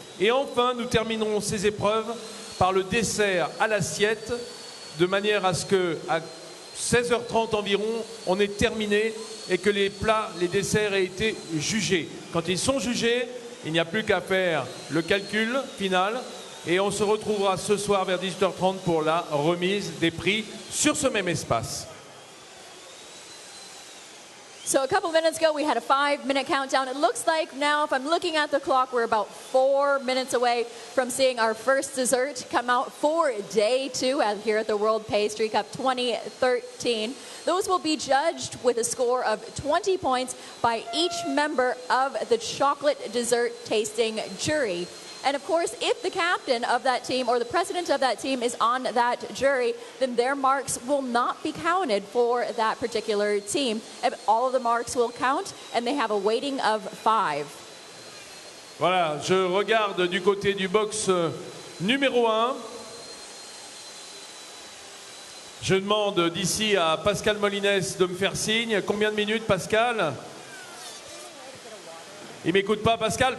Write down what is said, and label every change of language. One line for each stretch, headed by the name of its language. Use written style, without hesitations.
French: Et enfin, nous terminerons ces épreuves par le dessert à l'assiette, de manière à ce que à 16h30 environ, on ait terminé et que les plats, les desserts aient été jugés. Quand ils sont jugés, il n'y a plus qu'à faire le calcul final et on se retrouvera ce soir vers 18h30 pour la remise des prix sur ce même espace.
English: So a couple minutes ago, we had a 5-minute countdown. It looks like now, if I'm looking at the clock, we're about 4 minutes away from seeing our first dessert come out for day 2 here at the World Pastry Cup 2013. Those will be judged with a score of 20 points by each member of the chocolate dessert tasting jury. And of course, if the captain of that team or the president of that team is on that jury, then their marks will not be counted for that particular team. All of the marks will count, and they have a weighting of 5.
French: Voilà, je regarde du côté du box numéro 1. Je demande d'ici à Pascal Molines de me faire signe. Combien de minutes, Pascal ? Il ne m'écoute pas, Pascal.